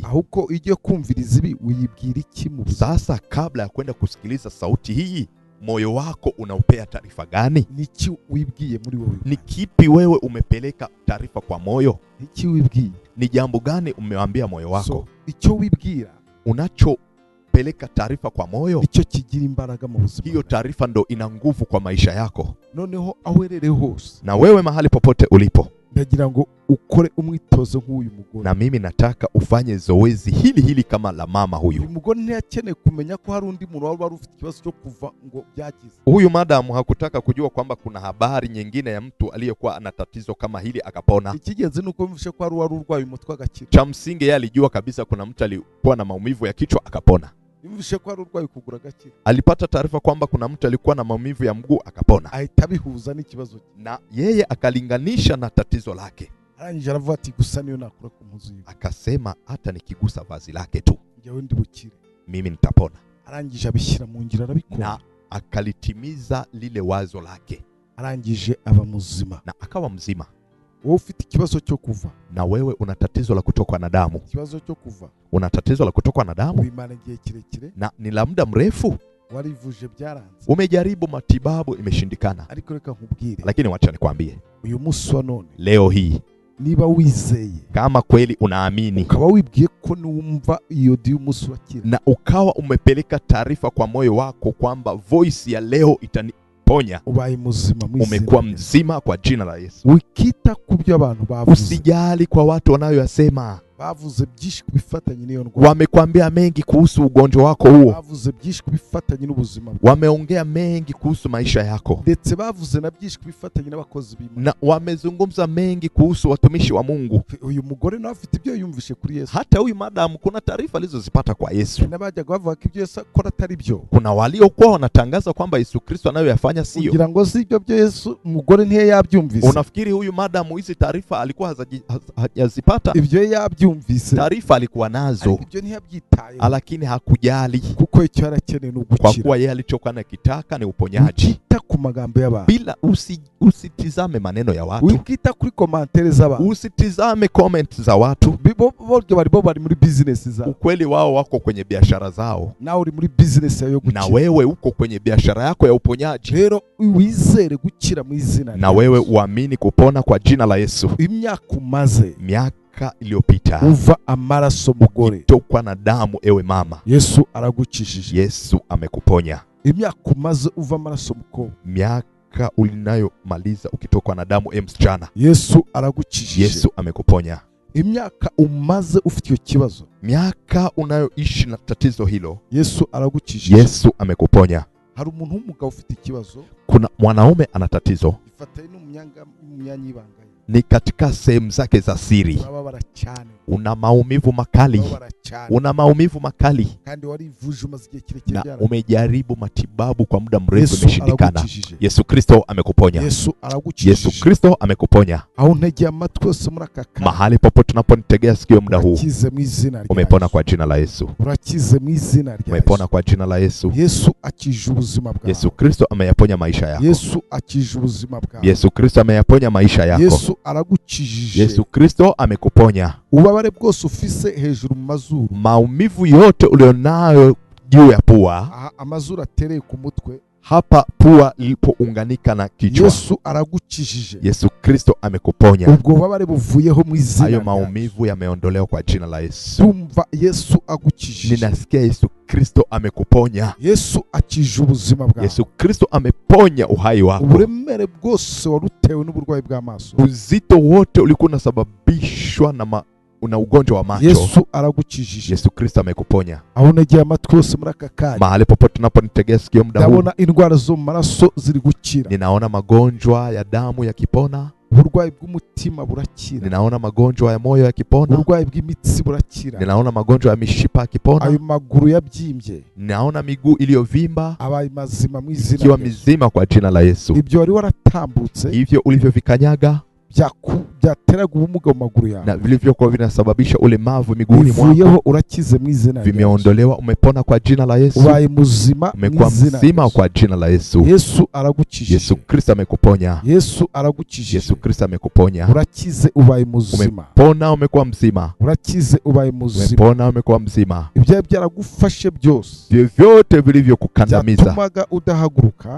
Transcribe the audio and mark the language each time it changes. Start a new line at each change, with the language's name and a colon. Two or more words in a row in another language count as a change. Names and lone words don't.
Kinyarwanda: ahubwo igiye kumviriza ibi uyibwira iki mu sasa.
Swahili: Kabla ya kwenda kusikiliza sauti hii, moyo wako unaupea taarifa gani?
Kinyarwanda: Niki wibwiye muri wewe?
Swahili: Ni kipi wewe umepeleka taarifa kwa moyo?
Kinyarwanda: Niki wibwiye?
Swahili: Ni jambo gani umewambia moyo wako?
Kinyarwanda: So, icyo wibwira,
Swahili: unachopeleka taarifa kwa moyo,
Kinyarwanda: icyo kigira imbaraga mu buzima.
Swahili: Hiyo taarifa ndo ina nguvu kwa maisha yako.
Kinyarwanda: Noneho awerere hose,
Swahili: na wewe mahali popote ulipo,
Kinyarwanda: ndagira ngo ukore umwitozo nk'uyu mugore.
Swahili: Na mimi nataka ufanye zoezi hili kama la mama huyu.
Kinyarwanda: Uyu mugore ntiyakeneye kumenya ko hari undi muntu wari ufite ikibazo cyo kuva ngo byagize.
Swahili: Huyu madamu hakutaka kujua kwamba kuna habari nyingine ya mtu aliyekuwa ana tatizo kama hili akapona.
Kinyarwanda: Ikigenzi nuko mvishe ko hari urwaye umutwe agakira.
Swahili: Cha msingi yeye alijua kabisa kuna mtu alikuwa na maumivu ya kichwa akapona.
Kinyarwanda: Mvishe ko hari urwaye kugura agakira.
Swahili: Alipata taarifa kwamba kuna mtu alikuwa na maumivu ya mguu akapona.
Kinyarwanda: Ahitabihuza n'ikibazo,
Swahili: na yeye akalinganisha na tatizo lake.
Kinyarwanda: Arangije aravuga ati gusa niyo nakora ku mpuzu yiwe.
Swahili: Akasema hata nikigusa vazi lake tu,
Kinyarwanda: njyewe ndi bukire,
Swahili: mimi nitapona.
Kinyarwanda: Arangije abishyira mu ngira arabikora,
Swahili: na akalitimiza lile wazo lake.
Kinyarwanda: Arangije aba muzima,
Swahili: na akawa mzima.
Kinyarwanda: Wewe ufite ikibazo cyo kuva,
Swahili: na wewe una tatizo la kutokwa na damu.
Kinyarwanda: Ikibazo cyo kuva,
Swahili: una tatizo la kutokwa na damu,
Kinyarwanda: ubimana igihe kirekire,
Swahili: na ni la muda mrefu.
Kinyarwanda: Warivuje byaranze,
Swahili: umejaribu matibabu imeshindikana.
Kinyarwanda: Ariko reka nkubwire,
Swahili: lakini wacha nikwambie,
Kinyarwanda: uyu munsi wa none,
Swahili: leo hii,
Kinyarwanda: niba wizeye,
Swahili: kama kweli unaamini,
Kinyarwanda: ukaba wibwiye ko numva iyo di umunsi wakira,
Swahili: na ukawa umepeleka taarifa kwa moyo wako kwamba voice ya leo itaniponya,
Kinyarwanda: ubaye muzima,
Swahili: umekuwa mzima kwa jina la Yesu.
Kinyarwanda: Wikita kubyo abantu bavuze,
Swahili: usijali kwa watu wanayoyasema.
Kinyarwanda: Bavuze byinshi kubifatanya n'iyo ndwara,
Swahili: wamekwambia mengi kuhusu ugonjwa wako huo.
Kinyarwanda: Bavuze byinshi kubifatanya n'ubuzima,
Swahili: wameongea mengi kuhusu maisha yako,
Kinyarwanda: ndetse bavuze na byinshi kubifatanya n'abakozi b'Imana,
Swahili: na wamezungumza mengi kuhusu watumishi wa Mungu.
Kinyarwanda: Uyu mugore nawe afite ibyo yumvishe kuri Yesu.
Swahili: Hata huyu madamu kuna taarifa alizozipata kwa Yesu.
Kinyarwanda: Nabajyaga bavuga ko ibyo Yesu akora atari byo.
Swahili: Kuna waliokuwa wanatangaza kwamba Yesu Kristo anayoyafanya sio.
Kinyarwanda: Kugira ngo si ibyo Yesu, umugore ntiye yabyumvise.
Swahili: Unafikiri huyu madamu hizi taarifa alikuwa hajazipata?
Kinyarwanda: Ibyo yabyumvise yarabyumvise,
Swahili: taarifa alikuwa nazo,
Kinyarwanda: ariko ibyo ntiyabyitayeho,
Swahili: lakini hakujali,
Kinyarwanda: kuko icyo yarakeneye ni
Swahili: kwa
Kinyarwanda: ugukira.
Swahili: kuwa yeye alichokuwa anakitaka ni uponyaji.
Kinyarwanda: Wikita ku magambo y'abantu,
Swahili: Bila usitizame maneno ya watu,
Kinyarwanda: wikita kuri komantere z'abantu,
Swahili: usitizame comment za watu.
Kinyarwanda: Bo bari muri business zao,
Swahili: Ukweli wao wako kwenye biashara zao,
Kinyarwanda: nawe uri muri business yawe yo
Swahili: na
Kinyarwanda: gukira.
Swahili: wewe uko kwenye biashara yako ya uponyaji.
Kinyarwanda: Rero wizere gukira mu izina,
Swahili: Na wewe uamini kupona kwa jina la Yesu.
Kinyarwanda: Imyaka umaze,
Swahili: Miaka iliyopita
Kinyarwanda: uva amaraso mugore,
Swahili: tokwa na damu, ewe mama,
Kinyarwanda: Yesu aragukijije.
Swahili: Yesu amekuponya.
Kinyarwanda: Imyaka umaze uva amaraso mukobwa,
Swahili: Miaka ulinayomaliza ukitokwa na damu, msichana,
Kinyarwanda: Yesu aragukijije.
Swahili: Yesu amekuponya.
Kinyarwanda: Imyaka umaze ufite icyo kibazo,
Swahili: Miaka unayoishi na tatizo hilo,
Kinyarwanda: Yesu aragukijije.
Swahili: Yesu amekuponya.
Kinyarwanda: Hari umuntu w'umugabo ufite ikibazo,
Swahili: Kuna mwanaume ana tatizo,
Kinyarwanda: ifatanye n'umyanya y'ibanga,
Swahili: ni katika sehemu zake za siri.
Kinyarwanda: urababara cyane,
Swahili: Una maumivu makali,
Kinyarwanda: urababara cyane,
Swahili: una maumivu makali,
Kinyarwanda: kandi warivuje umaze igihe kirekire
Swahili: na
Kinyarwanda: byara.
Swahili: umejaribu matibabu kwa muda mrefu,
Kinyarwanda: Yesu
Swahili: imeshindikana.
Kinyarwanda: aragukijije.
Swahili: Yesu Kristo amekuponya.
Kinyarwanda: Yesu aragukijije.
Swahili: Yesu Kristo amekuponya.
Kinyarwanda: Aho ntegeye amatwi yose muri aka kanya,
Swahili: Mahali popote tunaponitegea sikio muda huu,
Kinyarwanda: urakize mu izina rya
Swahili: umepona
Kinyarwanda: Yesu.
Swahili: kwa jina la Yesu.
Kinyarwanda: Urakize mu izina rya
Swahili: Umepona
Kinyarwanda: Yesu.
Swahili: kwa jina la Yesu.
Kinyarwanda: Yesu akije ubuzima bwawe.
Swahili: Yesu Kristo ameyaponya maisha yako.
Kinyarwanda: Yesu akije ubuzima bwawe.
Swahili: Yesu Kristo ameyaponya maisha yako.
Kinyarwanda: Yesu aragukijije.
Swahili: Yesu Kristo amekuponya.
Kinyarwanda: Ubabare bwose ufise hejuru mu mazuru,
Swahili: Maumivu yote ulionayo juu ya pua,
Kinyarwanda: aha amazuru atereye ku mutwe,
Swahili: hapa pua ilipounganika na kichwa,
Kinyarwanda: Yesu aragukijije.
Swahili: Yesu Kristo amekuponya.
Kinyarwanda: Ubwo bubabare buvuyeho mu izina
Swahili: Hayo
Kinyarwanda: rya
Swahili: maumivu yameondolewa kwa jina la Yesu.
Kinyarwanda: Tumva Yesu agukijije.
Swahili: Ninasikia Yesu Kristo amekuponya.
Kinyarwanda: Yesu akije ubuzima bwawe.
Swahili: Yesu Kristo ameponya uhai wako.
Kinyarwanda: Uburemere bwose warutewe n'uburwayi bw'amaso,
Swahili: Uzito wote ulikuwa unasababishwa na una ugonjwa wa macho,
Kinyarwanda: Yesu aragukijije.
Swahili: Yesu Kristo amekuponya.
Kinyarwanda: Aho negeye amatwi yose muri aka kanya,
Swahili: Mahali popote tunaponitegea sikio muda huu,
Kinyarwanda: ndabona indwara zo mu maraso ziri gukira,
Swahili: ninaona magonjwa ya damu yakipona,
Kinyarwanda: uburwayi bw'umutima burakira,
Swahili: ninaona magonjwa ya moyo yakipona,
Kinyarwanda: uburwayi bw'imitsi burakira,
Swahili: ninaona magonjwa ya mishipa yakipona,
Kinyarwanda: ayo maguru yabyimbye
Swahili: ninaona miguu iliyovimba
Kinyarwanda: abaye mazima mu izina
Swahili: ikiwa
Kinyarwanda: rya Yesu.
Swahili: mizima kwa jina la Yesu.
Kinyarwanda: Ibyo wari waratambutse
Swahili: Hivyo ulivyovikanyaga
Kinyarwanda: byateraga ubumuga mu maguru yawe,
Swahili: na vilivyokuwa vinasababisha ulemavu miguuni
Kinyarwanda: bivuyeho,
Swahili: mwako,
Kinyarwanda: urakize mu izina rya Yesu.
Swahili: vimeondolewa. Umepona kwa jina la Yesu.
Kinyarwanda: Ubaye muzima mu
Swahili: Umekuwa
Kinyarwanda: izina rya
Swahili: mzima
Kinyarwanda: Yesu.
Swahili: kwa jina la Yesu.
Kinyarwanda: Yesu aragukijije.
Swahili: Yesu Kristo amekuponya.
Kinyarwanda: Yesu aragukijije.
Swahili: Yesu Kristo amekuponya.
Kinyarwanda: Urakize ubaye muzima.
Swahili: Umepona, umekuwa mzima.
Kinyarwanda: Urakize ubaye muzima.
Swahili: Umepona, umekuwa mzima.
Kinyarwanda: Ibyo byaragufashe byose,
Swahili: Vyovyote vilivyokukandamiza,
Kinyarwanda: byatumaga udahaguruka,